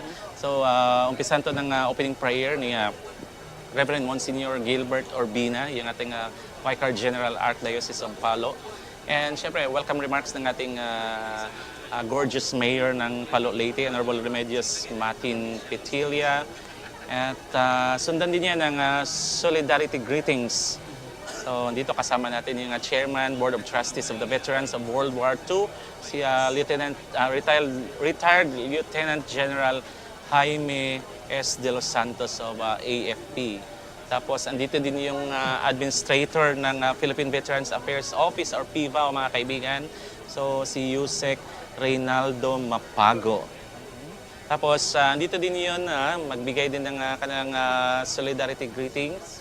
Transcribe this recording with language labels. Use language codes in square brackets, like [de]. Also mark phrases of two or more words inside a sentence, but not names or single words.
[tl] So, umpisan to ng [en] opening prayer [tl] ni Reverend Monsignor Gilbert Orbina, yung ating [en] Vicar General Archdiocese of Palo. [tl] And syempre, [en] welcome remarks [tl] ng ating gorgeous mayor ng Palo Leyte, Honorable Remedios Martin Petilia. At sundan din niya ng [en] solidarity greetings. [tl] So, dito kasama natin yung [en] Chairman, Board of Trustees of the Veterans of World War II, [tl] si [en] retired Lieutenant General [tl] Jaime S. De Los Santos of AFP. Tapos, andito din yung administrator ng Philippine Veterans Affairs Office or PIVA, mga kaibigan. So, si Yusek Reynaldo Mapago. Tapos, andito din yun, magbigay din ng kanilang [en] solidarity greetings.